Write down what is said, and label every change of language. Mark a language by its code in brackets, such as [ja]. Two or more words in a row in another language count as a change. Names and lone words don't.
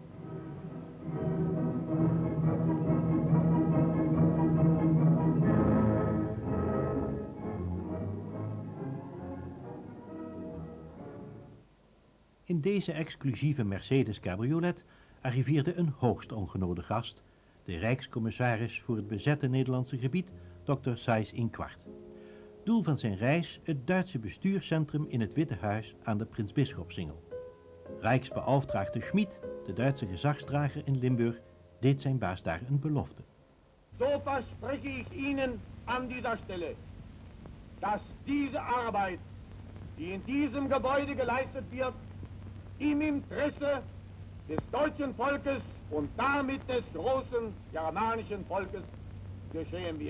[nl] In deze exclusieve Mercedes cabriolet arriveerde een hoogst ongenode gast, de Rijkscommissaris voor het bezette Nederlandse gebied, Dr. Seyss-Inquart. Doel van zijn reis het Duitse bestuurscentrum in het Witte Huis aan de Prins-Bisschopsingel. Rijksbeauftragte Schmid, de Duitse gezagsdrager in Limburg, deed zijn baas daar een belofte. [de] So verspreche ich Ihnen an dieser Stelle, dass diese Arbeit, die in diesem Gebäude geleistet wird, im Interesse des deutschen Volkes und damit des großen germanischen Volkes geschehen wird.